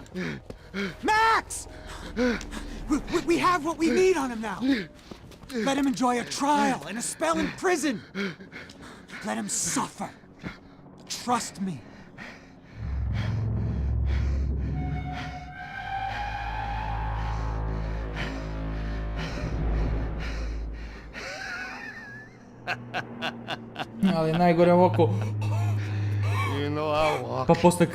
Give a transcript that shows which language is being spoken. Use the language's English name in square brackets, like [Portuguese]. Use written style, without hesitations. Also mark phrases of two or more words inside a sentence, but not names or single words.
[English] Max! We have what we need on him now. Let him enjoy a trial and a spell in prison. Let him suffer. Trust me. [Serbian] Ali najgore ovako. [English] You know I walk. [Serbian] Pa posle kao...